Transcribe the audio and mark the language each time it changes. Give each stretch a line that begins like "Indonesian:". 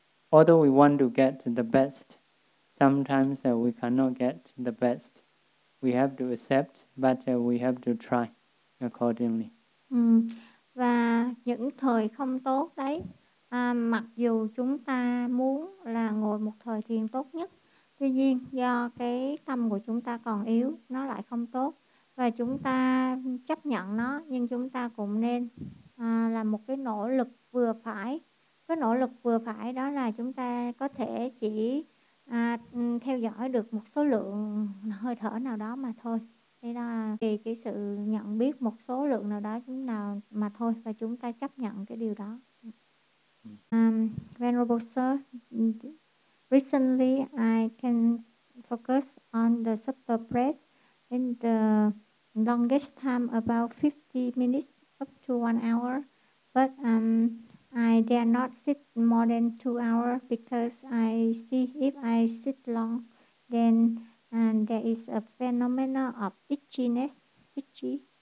English: Although we want to get the best, sometimes we cannot get the best. We have to accept, but we have to try accordingly.
Vietnamese: Và những thời không tốt đấy, mặc dù chúng ta muốn là ngồi một thời thiền tốt nhất, tuy nhiên do cái tâm của chúng ta còn yếu, nó lại không tốt, và chúng ta chấp nhận nó, nhưng chúng ta cũng nên là một cái nỗ lực vừa phải. Cái nỗ lực vừa phải đó là chúng ta có thể chỉ theo dõi được một số lượng hơi thở nào đó mà thôi. Đây là vì cái sự nhận biết một số lượng nào đó chúng nào mà thôi, và chúng ta chấp nhận cái điều đó.
English: Venerable Sir, recently I can focus on the super breath in the longest time, about 50 minutes up to 1 hour, but I dare not sit more than 2 hours, because I see if I sit long, then there is a phenomenon of itchiness, itchy,